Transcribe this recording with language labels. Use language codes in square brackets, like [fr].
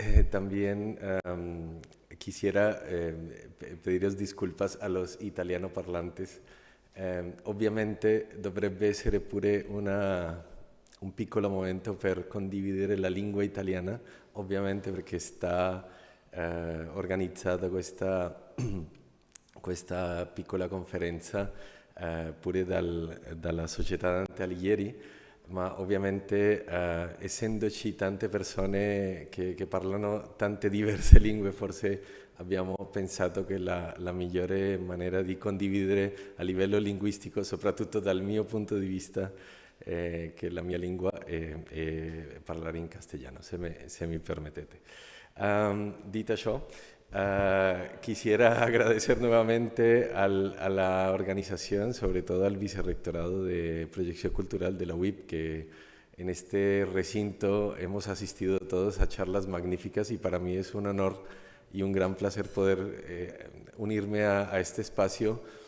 [es] También quisiera pediros disculpas a los italianoparlantes. [it] Ovviamente dovrebbe essere pure un piccolo momento per condividere la lingua italiana, ovviamente perché sta organizzata questa piccola conferenza pure dalla Società Dante Alighieri, ma ovviamente essendoci tante persone che parlano tante diverse lingue, forse abbiamo pensato che la migliore manera di condividere a livello linguistico, soprattutto dal mio punto di vista, che la mia lingua è parlare in castellano, se mi permettete. [es] Dicho això, quisiera agradecer nuevamente a la organización, sobre todo al Vicerrectorado de Proyección Cultural de la UIP, que en este recinto hemos asistido todos a charlas magníficas y para mí es un honor y un gran placer poder unirme a este espacio